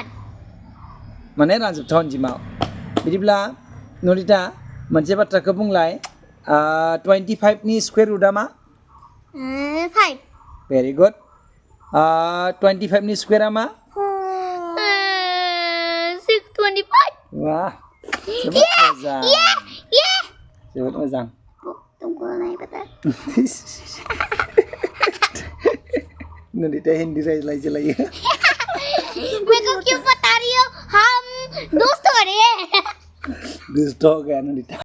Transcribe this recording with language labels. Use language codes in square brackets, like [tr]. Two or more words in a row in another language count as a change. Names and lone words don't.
[brx] माने रानजोबथाव अनजिमा बिदिब्ला नन्दिता मोनसे बाथ्राखौ बुंलाय 25 नि [en] square root [brx] मा 5 [en] very good [brx] 25 नि स्क्वायरा मा 625 वाह जोबोद मोजां जोबोद मोजां [hi] तुमको नहीं पता [brx] नन्दिता हिंदी रायज्लाय जलायो [hi] मेरे को क्यों बता रही हो हम दोस्त हो रहे हैं दुष्ट हो गया नन्दिता